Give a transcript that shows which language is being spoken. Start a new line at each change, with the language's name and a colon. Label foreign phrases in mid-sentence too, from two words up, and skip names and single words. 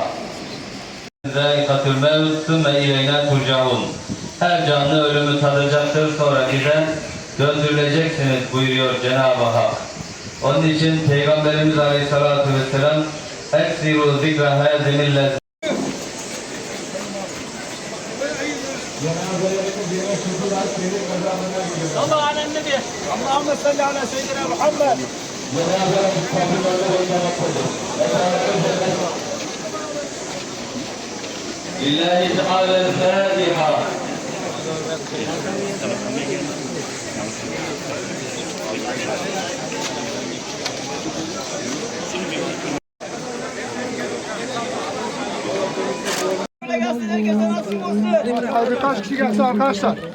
Arabic: ذائقة الموت ثم إلينا ترجعون.
Turkish: Her canlı ölümü tadacaktır, sonra bize döndürüleceksiniz buyuruyor Cenab-ı Hak. Onun için Peygamberimiz
Arabic: عليه الصلاة والسلام أكثروا ذكر هاذم اللذات. صلى على النبي اللهم صل على سيدنا محمد. لله تعالى الفاتحة.
Turkish: Birkaç kişi gelse arkadaşlar.